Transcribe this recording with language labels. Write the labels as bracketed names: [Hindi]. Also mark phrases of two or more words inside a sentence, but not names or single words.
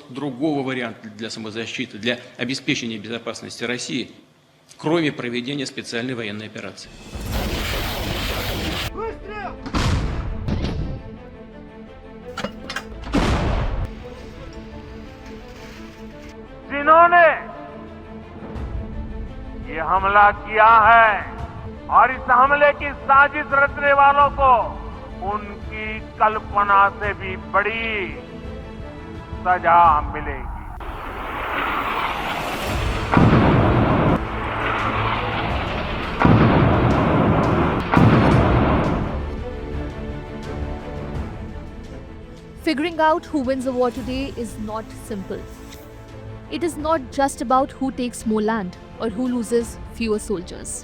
[Russian] другого варианта для самозащиты, для обеспечения безопасности России, кроме проведения специальной военной операции. [Hindi] जिन्होंने ये हमला किया है और इस हमले की साजिश रचने वालों को उनकी कल्पना से भी बड़ी सजा मिलेगी। [English] Figuring out who wins a war today is not simple. It is not just about who takes more land or who loses fewer soldiers.